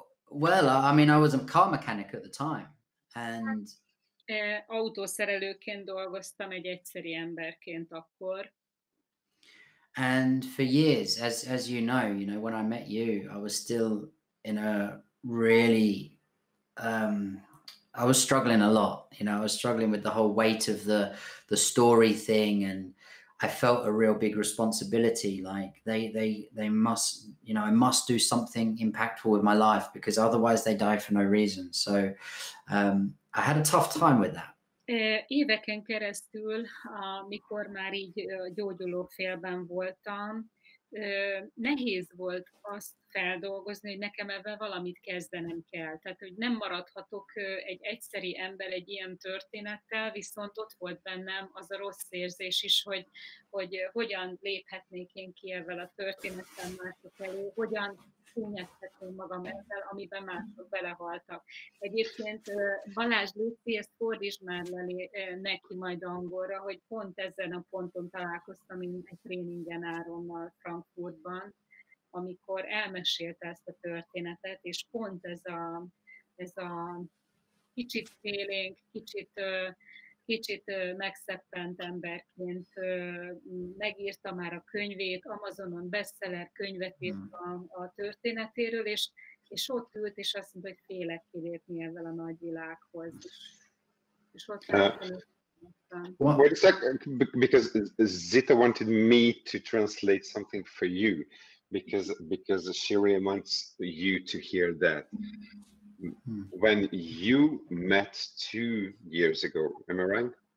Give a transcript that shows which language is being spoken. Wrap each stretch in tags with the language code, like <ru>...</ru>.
<en>Well, I mean, I was a car mechanic at the time, And</en> <hu>autószerelőként dolgoztam, egy egyszeri emberként akkor.</hu> <en>And for years, as you know, when I met you, I was still in a really, I was struggling a lot. I was struggling with the whole weight of the story thing, and I felt a real big responsibility. Like they must, I must do something impactful with my life, because otherwise they die for no reason. So I had a tough time with that.</en> <hu>Éveken keresztül, amikor már így gyógyulófélben voltam, nehéz volt azt feldolgozni, hogy nekem ebben valamit kezdenem kell. Tehát, hogy nem maradhatok egy egyszeri ember egy ilyen történettel, viszont ott volt bennem az a rossz érzés is, hogy hogyan léphetnék én ki ezzel a történettel mások elé, hogyan szúnyezhetném magam ezzel, amiben mások belehaltak. Egyébként Balázs, Luci, ezt fordítsd már neki majd angolra, hogy pont ezen a ponton találkoztam én egy tréningen Áronnal Frankfurtban, amikor elmesélte ezt a történetet, és pont ez a kicsit félénk, kicsit megszeppent emberként megírta már a könyvét, Amazonon bestseller könyvet írt a történetéről, és ott ült, és azt mondta, hogy félek kilépni ezzel a nagyvilághoz. És ott</hu> <en>Wait a sec, because Zita wanted me to translate something for you, because she really wants you to hear that. When you met 2 years ago, am I right?</en>